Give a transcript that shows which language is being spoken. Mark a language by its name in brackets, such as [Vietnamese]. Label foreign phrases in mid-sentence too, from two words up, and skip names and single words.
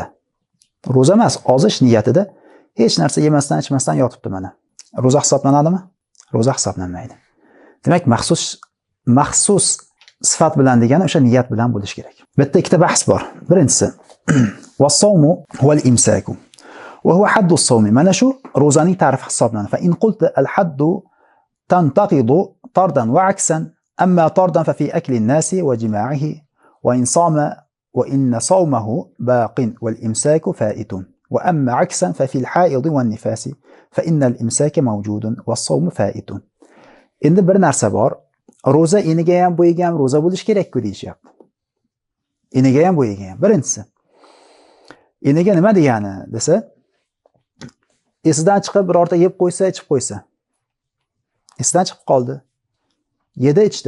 [Uzbek] Ro'za emas, ozish niyatida hech narsa yemasdan ichmasdan yotibdi mana. Ro'za hisoblanadimi? Ro'za hisoblanmaydi. Demak, maxsus sifat bilan degani o'sha niyat bilan bo'lish kerak. Bitta ikkita bahs bor. [Arabic] Birinchisi, والصوم هو الإمساك. وهو حد الصوم. [Uzbek] Mana shu ro'zaning ta'rifi hisoblanadi. [Arabic] فإن قلت الحد ينتقض طردا وعكسا أما طردا ففي أكل الناسي وجماعه وإن سما وإن صومه باق والإمساك فائت. وأما عكسا ففي الحائض والنفاس فإن الإمساك موجود والصوم فائت. [Uzbek] Endi bir narsa bor. Ro'za eniga ham bo'yiga ham ro'za bo'lish kerak-ku deyishyapti. Eniga ham bo'yiga ham. Birinchisi. Eniga nima degani desa, esidan chiqib birorta yeb qo'ysa, ichib qo'ysa. Esidan chiqib qoldi. Yedi, ichdi.